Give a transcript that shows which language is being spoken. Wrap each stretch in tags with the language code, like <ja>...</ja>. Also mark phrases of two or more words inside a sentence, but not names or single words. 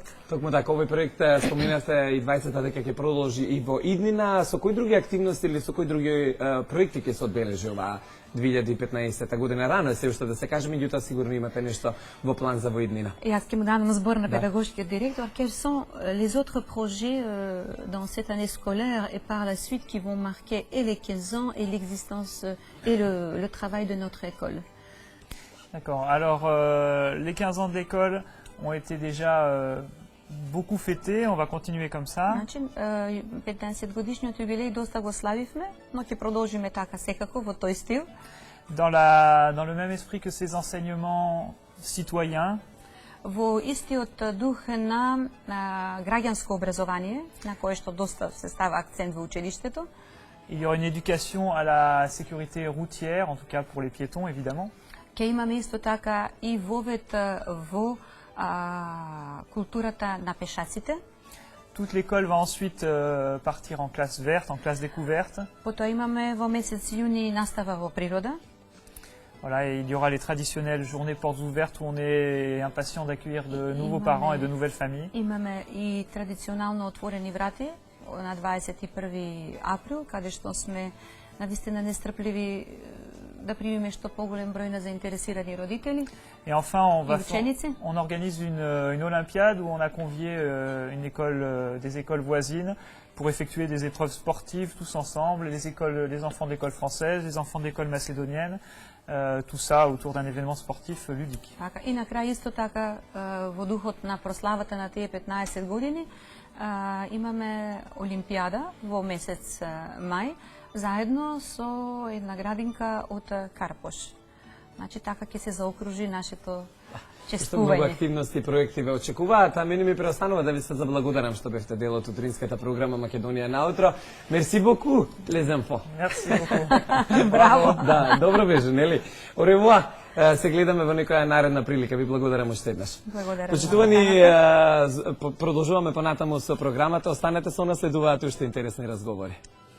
<mk>Токму така, овој проект споминавте и двајцата дека ќе продолжи и во иднина. Со кои други активности или со кои други проекти ќе се одбележи оваа 2015 година? Рано е се уште да се каже, меѓутоа сигурно имате нешто во план за во иднина. Јас ќе му дадам збор на педагошкиот директор.</mk> <fr>Quels sont les autres projets dans cette année scolaire et par la suite qui vont marquer et les 15 ans et l'existence et le travail de notre école? D'accord. Alors, les 15 ans d'école ont été déjà beaucoup fêtés. On va continuer comme ça.</fr> <mk>Значи, 15 годишниот юбилеј доста го славивме, но ќе продолжиме така секако во тој стил.</mk> <fr>Dans le même esprit que ces enseignements citoyens,</fr> <mk>Во истиот дух на граѓанско образование, на кое што доста се става акцент во училиштето,</mk> <fr>il y aura une éducation à la sécurité routière, en tout cas pour les piétons évidemment.</fr> <mk>ќе имаме исто така и вовет во културата на пешаците.</mk> <fr>Toute l'école va ensuite partir en classe verte, en classe découverte.</fr> <mk>Потоа имаме во месец јуни настава во природа.</mk> <fr>Voilà, et il y aura les traditionnelles journées portes ouvertes où on est impatient d'accueillir de nouveaux parents et de nouvelles familles.</fr> <mk>Имаме и традиционално отворени врати на 21 април, каде што сме навистина нестрпливи да примиме што поголем број на заинтересирани родители.</mk> <fr>Et enfin, on Et organise une olympiade où on a convié des écoles voisines pour effectuer des épreuves sportives tous ensemble, les enfants d'école française, les enfants d'école macédonienne, tout ça autour d'un événement sportif ludique.</fr> <mk>Така, и на крај исто така во духот на прославата на тие 15 години имаме олимпијада во месец мај заедно со една градинка од Карпош. Значи така ќе се заокружи нашето Што многу чествување. активности и проекти ве очекуваат, а мене ми преостанува да ви се заблагодарам што бевте дел од утринската програма Македонија наутро.</mk> <fr>Merci beaucoup, les enfants. Merci beaucoup.</fr> <mk>Браво! Да, добро беше, нели? Оревуа, се гледаме во некоја наредна прилика. Ви благодарам уште еднаш. Благодарам. Почитувани, продолжуваме понатаму со програмата. Останете со нас, следуваат уште интересни разговори.</mk>